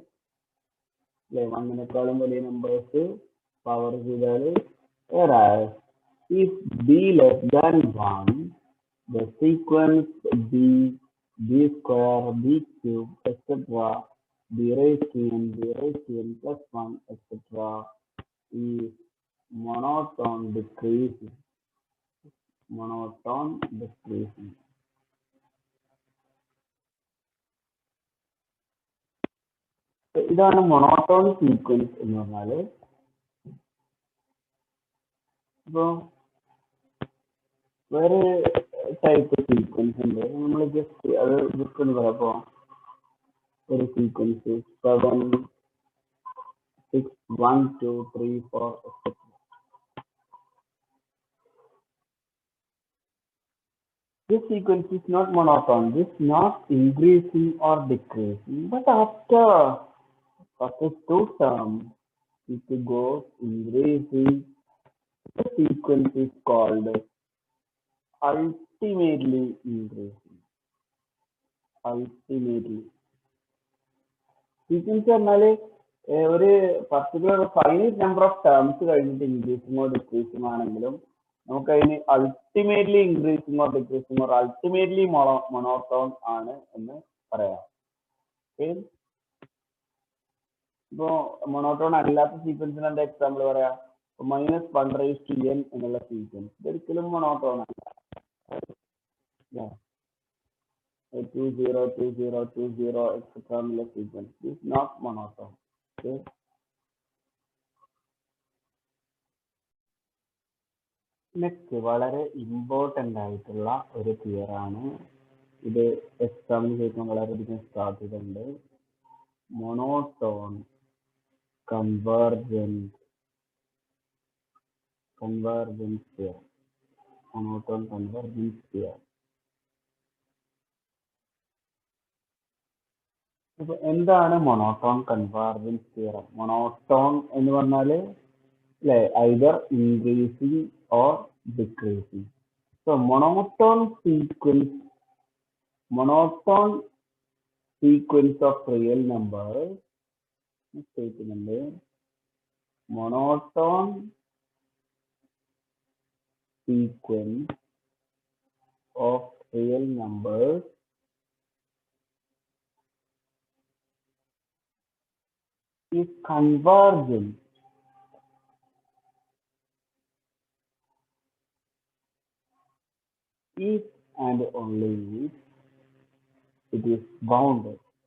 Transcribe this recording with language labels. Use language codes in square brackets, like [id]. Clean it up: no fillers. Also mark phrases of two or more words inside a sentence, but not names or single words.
[en] Like 1 വലിയ numbers power ചെയ്താൽ whereas if b less than 1, the sequence b, b square, b cube, etc., b raised to n, b raised to n plus 1, etc., is monotone decreasing. Monotone decreasing. [ml] ഇതാണ് [en] monotone sequence [ml] എന്ന് പറഞ്ഞാൽ. ഇപ്പോൾ വേറെ [en] type sequence [ml] ഉണ്ട്. നമ്മൾ ജസ്റ്റ് അത് ജസ്റ്റ് ഒന്ന് പറയാം. ഒരു സീക്വൻസ് 7, 6, 1, 2, 3, 4, etc. [en] This sequence is not monotone. This is not increasing or decreasing, but after two terms, it goes increasing. The sequence is called ultimately increasing. Ultimately. [ml] Sequence പറഞ്ഞാൽ ഒരു [en] particular finite number of terms [ml] കഴിഞ്ഞിട്ട് [en] increasingo decreasingo [ml] ആണെങ്കിലും നമുക്ക് അതിന് [en] ultimately increasingo decreasingo ultimately monotone [ml] ആണ് എന്ന് പറയാം. ഇപ്പോ മൊണോട്ടോൺ അല്ലാത്ത സീക്വൻസിന് എന്താ എക്സാമ്പിൾ പറയാം? -1n എന്നുള്ള സീക്വൻസ് ഇതൊരിക്കലും മൊണോട്ടോൺ അല്ല. 2 0 2 0 2 0 etc. എന്നുള്ള സീക്വൻസ് [en] is not monotone. [ml] Okay. നെക്സ്റ്റ് വളരെ ഇമ്പോർട്ടൻ്റ് ആയിട്ടുള്ള ഒരു തിയറാണ് ഇത്. എക്സാമിന് ചോദിക്കാൻ വളരെയധികം സാധ്യതയുണ്ട്. [en] monotone convergence theorem. monotone convergence theorem. [ml] അപ്പൊ എന്താണ് [en] monotone convergence theorem? [ml] monotone എന്ന് പറഞ്ഞാൽ അല്ലെ [en] either increasing or decreasing. So monotone sequence of real numbers statement. Monotone sequence of real numbers is convergent if and only if it is bounded.